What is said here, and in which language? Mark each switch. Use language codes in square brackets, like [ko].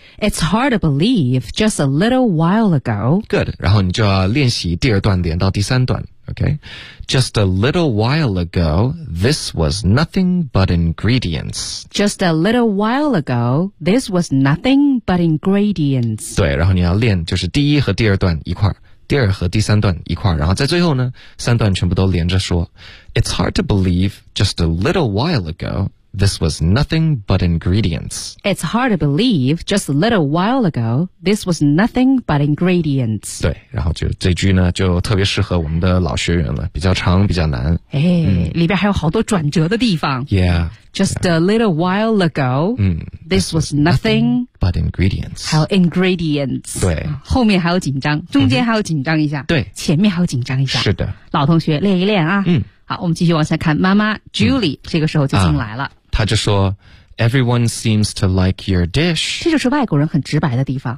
[en] It's hard to believe just a little while ago. [zh] Good. 然后你就要练习第二段连到第三段Okay. [en] Just a little while ago, this was nothing but ingredients. Just a little while ago, this was nothing but ingredients. [zh] 对，然后你要练就是第一和第二段一块儿。第二和第三段一块，然后在最后呢，三段全部都连着说。 [en] It's hard to believe just a little while ago, this was nothing but ingredients. It's hard to believe just a little while ago, this was nothing but ingredients. [zh] 对，然后就这句呢，就特别适合我们的老学员了，比较长，比较难。里边还有好多转折的地方。 [en] Yeah. Just a little while ago, this was nothing but ingredients. [zh] 还有 ingredients. 对。后面还有紧张，中间还有紧张一下。对。前面还有紧张一下。是的。老同学练一练啊。嗯。好，我们继续往下看。妈妈 Julie 这个时候就进来了，她就说 [en] Everyone seems to like your dish， [zh] 这就是外国人很直白的地方。